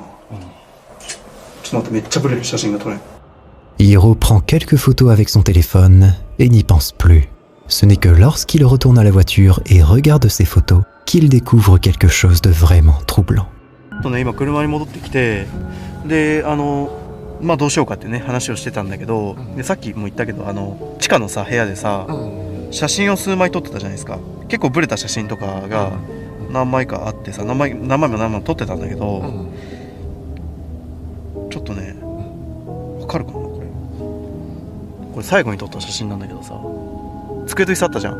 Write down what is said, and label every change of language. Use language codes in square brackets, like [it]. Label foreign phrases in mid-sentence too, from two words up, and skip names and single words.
[ja] ちょっと待って、めっちゃブレる、写真が撮れん。 [fr] Hiro prend quelques photos avec son téléphone et n'y pense plus. Ce n'est que lorsqu'il retourne à la voiture et regarde ses photos qu'il découvre quelque chose de vraiment troublant. [ja] とね、今車に戻ってきて、でどうしようかってね話をしてたんだけど、でさっきも言ったけど地下のさ部屋でさ、写真を数枚撮ってたじゃないですか。結構ブレた写真とかが何枚かあってさ、何枚も撮ってたんだけど、ちょっとね、わかるかな、これ最後に撮った写真なんだけどさ、机と椅子あったじゃん。